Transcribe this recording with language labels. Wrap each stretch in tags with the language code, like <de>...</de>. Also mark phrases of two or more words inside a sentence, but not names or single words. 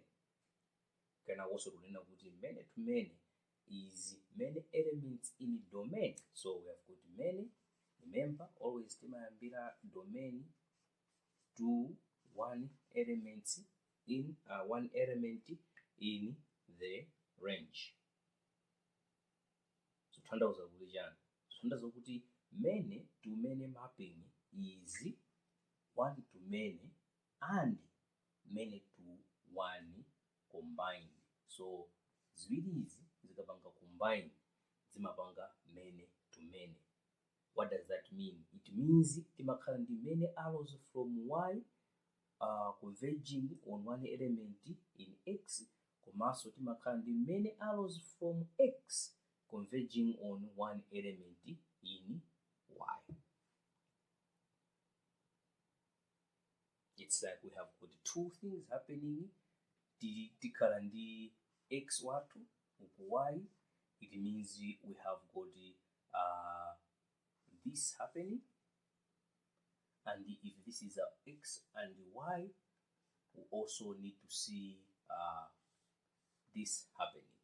<en>Can I also remember many to many is many elements in domain. So we have got many. Remember, always timayambira domain to one element in the range.</en> <ny>So tanthauza kuti chani? Tanthauza kuti</ny> <en>many to many mapping is one to many and many to one combined.</en> <ny>So ziwiri izi zikapanga combine zimapanga</ny> <en>many to many. What does that mean? It means</en> <ny>timakhala ndi</ny> <en>many arrows from y converging on one element in x,</en> <ny>komanso timakhala ndi</ny> <en>many arrows from x converging on one element in y. It's like we have got two things happening.</en> <ny>Tikhala ndi x watu y,</ny> <en>it means we have got this happening, and if this is a x and y, we also need to see this happening.</en>